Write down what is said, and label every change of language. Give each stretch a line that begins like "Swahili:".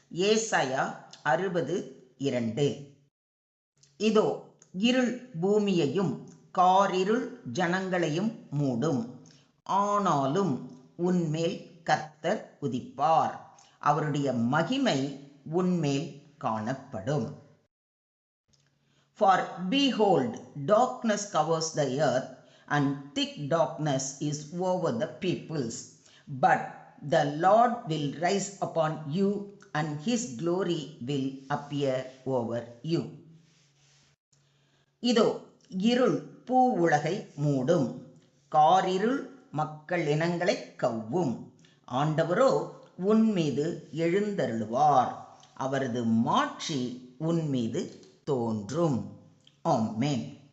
Tamil: ஏசாயா 60:2. இதோ இருள் பூமியையும் காரிருள் ஜனங்களையும் மூடும், ஆனாலும் உன்மேல் கர்த்தர் உதிப்பார், அவருடைய மகிமை உன்மேல் காணப்படும்.
English: For behold, darkness covers the earth, and thick darkness is over the peoples. But the Lord will rise upon you, and his glory will appear over you.
Tamil: இதோ இருள் பூ உலகை மூடும், காரிருள் மக்கள் இனங்களை கவ்வும், ஆண்டவரோ உன்மீது எழுந்தருளுவார், அவரது மாட்சி உன்மீது தோன்றும். ஆமென்.